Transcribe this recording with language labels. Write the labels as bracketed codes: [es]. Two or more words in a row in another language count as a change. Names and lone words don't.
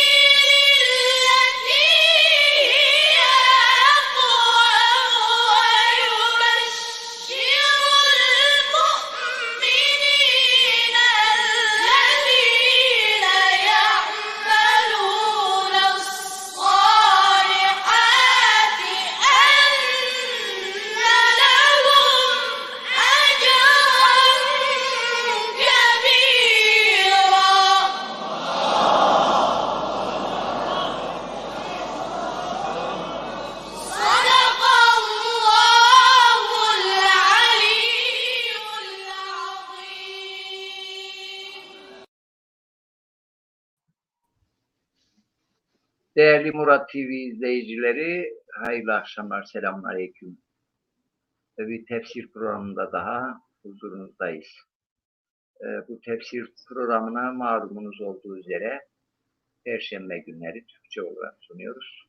[ar] للتي هي أقوم ويبشر المؤمنين الذين يعملون الصالحات أن لهم أجرا كبيرا. صدق الله العلي العظيم. [tr] Değerli Murat TV izleyicileri, hayırlı akşamlar, selamünaleyküm. Bir tefsir programında daha huzurunuzdayız. Bu tefsir programına malumunuz olduğu üzere Perşembe günleri Türkçe olarak sunuyoruz.